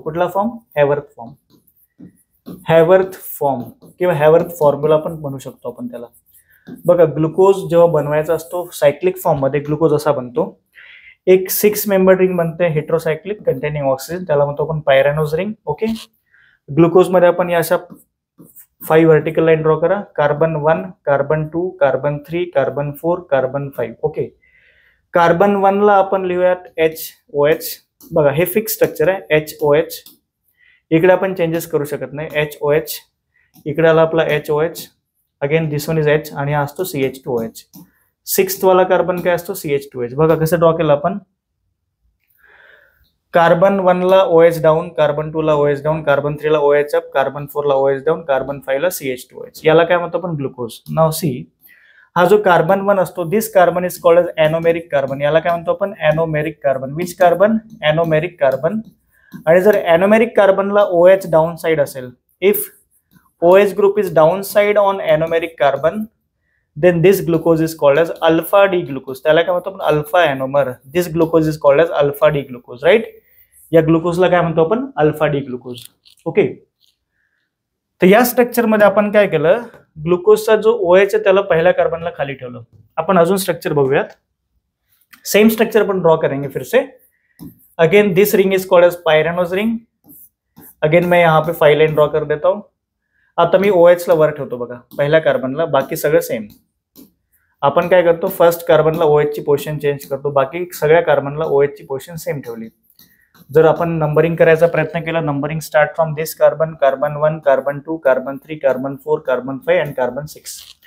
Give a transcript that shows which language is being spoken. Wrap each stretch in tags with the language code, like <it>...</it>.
<mr>कुठला form, Hayworth form. Hayworth form किंवा Hayworth formula पण म्हणू शकतो आपण त्याला. बघा, ग्लुकोज जेव्हा बनवायचा असतो सायक्लिक फॉर्म मध्ये, ग्लुकोज असा बनतो. एक 6 मेंबर रिंग बनते हेट्रोसायक्लिक कंटेनिंग ऑक्सिजन, त्याला म्हणतो आपण पायरॅनोज रिंग. ओके, ग्लुकोज मध्ये आपण या अशा 5 व्हर्टिकल लाईन ड्रॉ करा. Carbon 1, carbon 2, carbon 3, carbon 4, carbon 5. Okay, carbon 1 ला आपण लिहूयात HOH. बघा, हे फिक्स स्ट्रक्चर आहे, HOH. इकडे आपण चेंजेस करू शकत नाही, HOH. इकडे आला आपला HOH. Again this one is H आणि हा असतो CH2OH. 6th वाला कार्बन काय असतो, CH2H. बघा कसं ड्रॉ केलं आपण. कार्बन 1 ला OH डाऊन, कार्बन 2 ला OH डाऊन, कार्बन 3 ला OH अप, कार्बन 4 ला OH डाऊन, कार्बन 5 ला CH2OH. याला काय म्हणतो आपण, ग्लुकोज. नाव सी, हा जो कार्बन 1 असतो,</mr> <en>This carbon is called as anomeric carbon.</en> <mr>याला काय म्हणतो आपण, anomeric carbon.</mr> <en>Which carbon, anomeric carbon.</en> <mr>आणि जर एनोमेरिक कार्बनला OH डाऊन साइड असेल,</mr> <en>If OH group is downside on anomeric carbon, then this glucose is called as alpha D glucose.</en> <mr>त्याला काय म्हणतो आपण, alpha anomer.</mr> <en>This glucose is called as alpha D glucose, right.</en> <mr>या ग्लुकोजला काय म्हणतो आपण, alpha D glucose. Okay, तर या स्ट्रक्चर मध्ये आपण काय केलं, ग्लुकोजचा जो OH आहे त्याला पहिल्या कार्बनला खाली ठेवलं. आपण अजून स्ट्रक्चर बघूयात. सेम स्ट्रक्चर आपण ड्रॉ</mr> <hi>करेंगे फिर से.</hi> <en>Again this ring is called as pyranose ring.</en> <hi>Again मैं यहाँ पे 5 लाइन ड्रॉ कर देता हूं.</hi> <mr>आता मी OH ला वर ठेवतो बघा, पहिल्या कार्बनला, बाकी सगळं सेम. आपण काय करतो, फर्स्ट कार्बनला OH ची पोझिशन चेंज करतो, बाकी सगळ्या कार्बनला OH ची पोझिशन सेम ठेवली. जर आपण नंबरिंग करायचा प्रयत्न केला,</mr> <en>numbering start from this carbon,</en> <mr>carbon 1, carbon 2, carbon 3, carbon 4, carbon 5 and carbon 6.</mr>